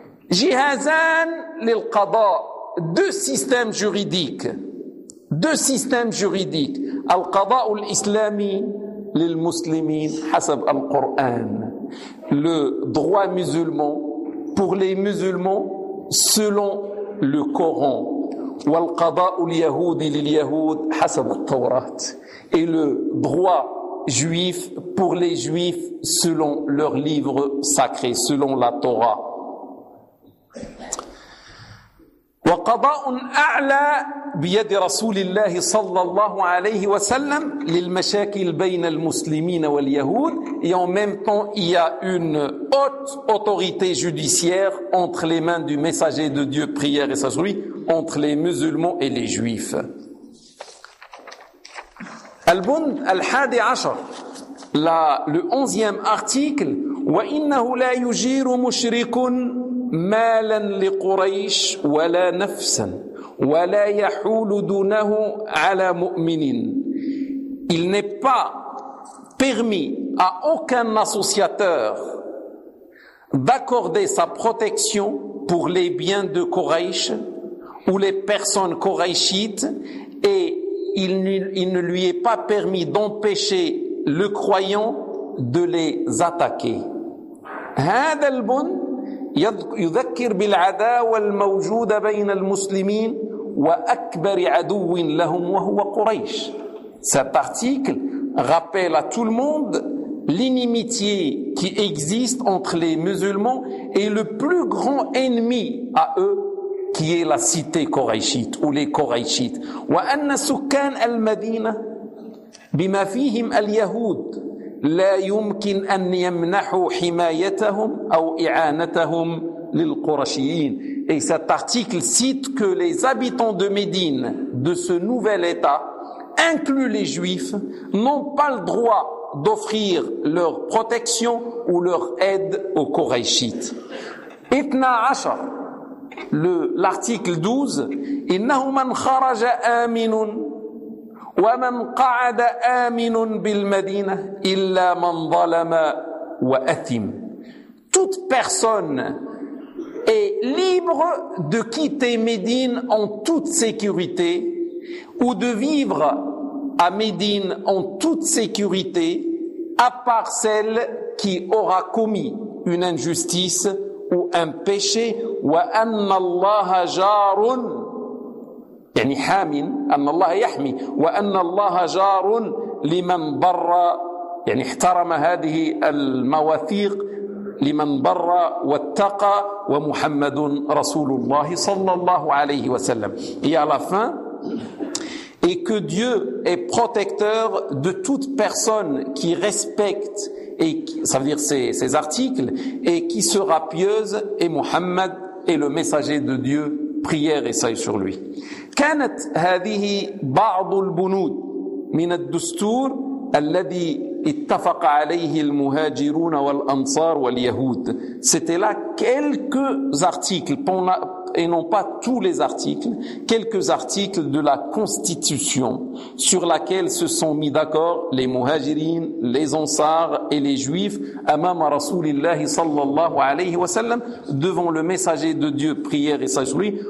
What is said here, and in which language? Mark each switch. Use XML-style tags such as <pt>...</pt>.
<ar>Jihazan lil qada,</ar> <fr>deux systèmes juridiques,</fr> <ar>al qada ul islami lil muslimin hasab al quran,</ar> <fr>le droit musulman pour les musulmans selon le Coran,</fr> <ar>wal qada ul yahoudi lil yahoud hasab al tawrat,</ar> <fr>et le droit juif pour les juifs selon leur livre sacré, selon la Torah.</fr> <ar>وقضاء أعلى بيد رسول الله صلى الله عليه وسلم للمشاكل بين المسلمين واليهود.</ar> <fr>Et en même temps, il y a une haute autorité judiciaire entre les mains du messager de Dieu, prière et sagesse, entre les musulmans et les juifs.</fr> <ar>البند الحادي عشر</ar> <fr>le 11e article</fr> <ar>وإنه لا يجير مشرك مالا لقريش ولا نفسا ولا يحول دونه على مؤمنين.</ar> <fr>Il n'est pas permis à aucun associateur d'accorder sa protection pour les biens de Quraysh ou les personnes quraychites, et il ne lui est pas permis d'empêcher le croyant de les attaquer.</fr> <ar>هذا البند يذكر بالعداوة الموجودة بين المسلمين وأكبر عدو لهم وهو قريش.</ar> <fr>Cet article rappelle à tout le monde l'inimitié qui existe entre les musulmans et le plus grand ennemi à eux, qui est la cité coréchite ou les coréchites.</fr> <ar>وأن سكان المدينة بما فيهم اليهود لا يمكن أن يمنحوا حمايتهم أو إعانتهم للقرشيين.</ar> <fr>Et cet article cite que les habitants de Médine, de ce nouvel état, incluent les juifs, n'ont pas le droit d'offrir leur protection ou leur aide aux Quraychites.</fr> <ar>إثنى عشر,</ar> <fr>l'article 12,</fr> <ar>إنه من خرج آمن ومن قعد آمن بالمدينة إلا من ظلم وأثم.</ar> <fr>Toute personne est libre de quitter Médine en toute sécurité ou de vivre à Médine en toute sécurité, à part celle qui aura commis une injustice ou un péché.</fr> <ar>وأن الله جار يعني حامٍ أن الله يحمي وأن الله جار لمن بر يعني احترم هذه المواثيق لمن بر واتقى ومحمد رسول الله صلى الله عليه وسلم.</ar> <fr>Et à la fin, et que Dieu est protecteur de toute personne qui respecte, et ça veut dire ses articles, et qui sera pieuse, et Muhammad est le messager de Dieu, prière et salut sur lui.</fr> <ar>كانت هذه بعض البنود من الدستور الذي اتفق عليه المهاجرون والأنصار واليهود.</ar> <fr>C'était là quelques articles, et non pas tous les articles, quelques articles de la constitution sur laquelle se sont mis d'accord les مهاجرين, les أنصار et les juifs</fr> <ar>أمام رسول الله صلى الله عليه وسلم,</ar> <fr>devant le messager de Dieu, prière et salut sur lui.</fr>